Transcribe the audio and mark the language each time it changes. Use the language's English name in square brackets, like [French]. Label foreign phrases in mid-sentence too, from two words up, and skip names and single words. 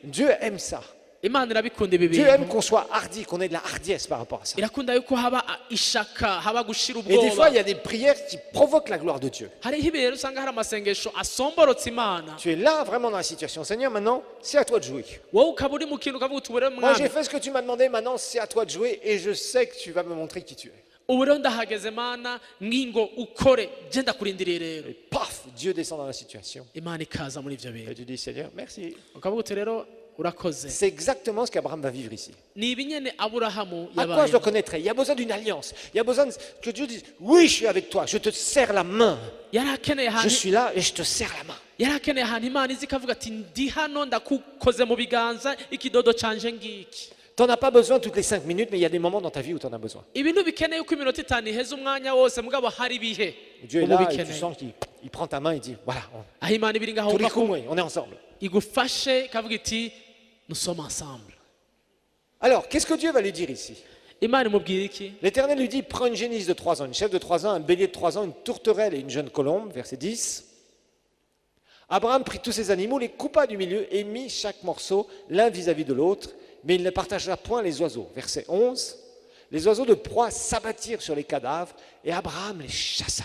[French] Dieu aime ça. [Rundi] imana irabikunda ibi [French] Dieu aime [Rundi] bintu [French] qu'on soit hardi, qu'on ait de la hardiesse par rapport à ça. [Rundi] irakunda yuko haba ishaka haba gushira [French] Et des fois, [Rundi] ubwoba [French] il y a des prières qui provoquent la gloire de Dieu. [Rundi] hariho ibihe rero usanga hari amasengesho asomborotse imana [French] Tu es là vraiment dans la situation. Seigneur, maintenant, c'est à toi de jouer. [Rundi] wowe ukaba uri mu kintu ukavuga uti ubu rero [French] Moi, j'ai [Rundi] mwami [French] fait ce que tu m'as demandé, maintenant, c'est à toi de jouer et je sais que tu vas me montrer qui tu es. [Rundi] ubu rero ndahageze mana ngingo ukore je ndakurindiriye rero [French] Et paf, Dieu descend dans la situation. [Rundi] imana ikaza muri ivyo [French] Et [Rundi] bintu [French] tu dis, Seigneur, merci. [Rundi] ukavuga uti rero urakoze [French] C'est exactement ce qu'Abraham va vivre ici. [Rundi] ni ibi nyene aburahamu [French] À quoi je le [Rundi] yabaye [French] connaîtrais? Il y a besoin d'une alliance. Il y a besoin que Dieu dise, oui, je suis avec toi, je te serre la main. [Rundi] yari akeneye [French] Je [Rundi] ahantu [French] suis là et je te serre la main. [Rundi] yari akeneye ahantu imana izi ikavuga ati ndi hano ndakukoze mu biganza ikidodo canje ngiki [French] Tu n'en as pas besoin toutes les 5 minutes, mais il y a des moments dans ta vie où tu en as besoin. [Rundi] ibintu bikeneye uko iminota itanu iheze umwanya wose mugabo hari ibihe [French] Dieu est [Rundi] ubu [French] là et tu [Rundi] bikeneye [French] sens qu'il prend ta main et dit, voilà, [Rundi] aho imana ibiri ngaho [French] tous les [Rundi] wumva ko [French] coups, on est ensemble. [Rundi] igufashe ikavuga iti [French] nous sommes ensemble Alors, qu'est-ce que Dieu va lui dire ici? [Rundi] imana imubwira iki [French] L'Éternel lui dit, prends une génisse de 3 ans, une chèvre de 3 ans, un bélier de 3 ans, une tourterelle et une jeune colombe, verset 10. Abraham prit tous ces animaux, les coupa du milieu et mit chaque morceau l'un vis-à-vis de l'autre, mais il ne partagea point les oiseaux. Verset 11. Les oiseaux de proie s'abattirent sur les cadavres et Abraham les chassa.